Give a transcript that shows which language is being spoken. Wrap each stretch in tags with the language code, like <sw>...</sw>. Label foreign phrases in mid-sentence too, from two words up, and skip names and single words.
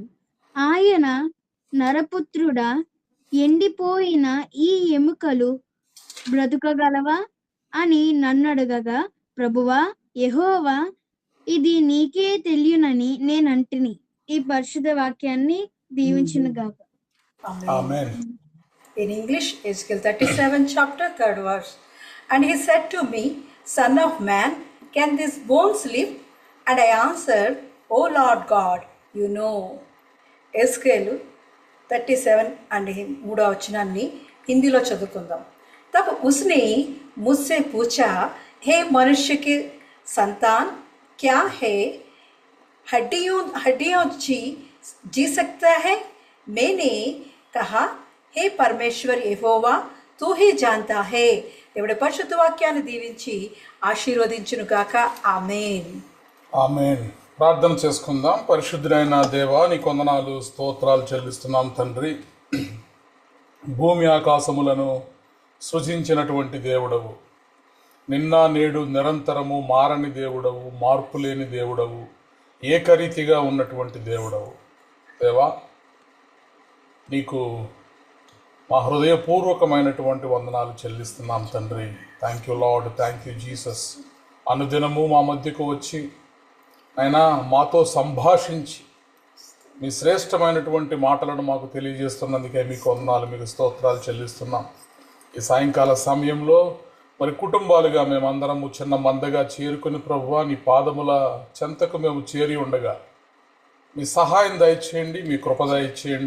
<te>ఆయన నరపుత్రుడా, ఎండిపోయిన ఈ ఎముకలు బ్రతుకగలవా అని నన్నడగగా, ప్రభువా యెహోవా, ఇది నీకే తెలియనని నేనంటిని. ఈ పరిశుద్ధ వాక్యాన్ని దీవించునుగాక. ఆమేన్.</te> <en>In English, Ezekiel 37 chapter 3rd verse. And he said to me, Son of man, can these bones live? And I answered, O Lord God, you know.</en> <te>Ezekiel 37 and 3వ వచనాన్ని హిందీలో చదువుకుందాం.</te> <hi>तब उसने मुझसे पूछा, हे मनुष्य के संतान, क्या है हड्डियों जी सकता है? मैंने कहा, हे परमेश्वर यెహోవా, तू ही जानता है.</hi> <te>దేవుడి పరిశుద్ధ వాక్యాన్ని దీవించి ఆశీర్వదించును గాక. ఆమేన్. ఆమేన్. ప్రార్థన చేసుకుందాం. పరిశుద్ధుడైన దేవా, నీ వందనాలు స్తోత్రాలు చెల్లిస్తున్నాం తండ్రి. భూమి ఆకాశములను సృజించినటువంటి దేవుడవు, నిన్న నేడు నిరంతరము మారని దేవుడవు, మార్పు లేని దేవుడవు, ఏకరీతిగా ఉన్నటువంటి దేవుడవు. దేవా, నీకు మా హృదయపూర్వకమైనటువంటి వందనాలు చెల్లిస్తున్నాం తండ్రి.</te> <en>Thank you Lord, thank you Jesus.</en> <te>అనుదినము మా మధ్యకు వచ్చి అయినా మాతో సంభాషించి మీ శ్రేష్టమైనటువంటి మాటలను మాకు తెలియజేస్తున్నందుకే మీకు వందనాలు, మీకు స్తోత్రాలు చెల్లిస్తున్నాం. ఈ సాయంకాల సమయంలో మరి కుటుంబాలుగా మేమందరము చిన్న మందగా చేరుకుని ప్రభువా నీ పాదముల చెంతకు మేము చేరి ఉండగా మీ సహాయం దయచేయండి, మీ కృప దయచేయండి.</te>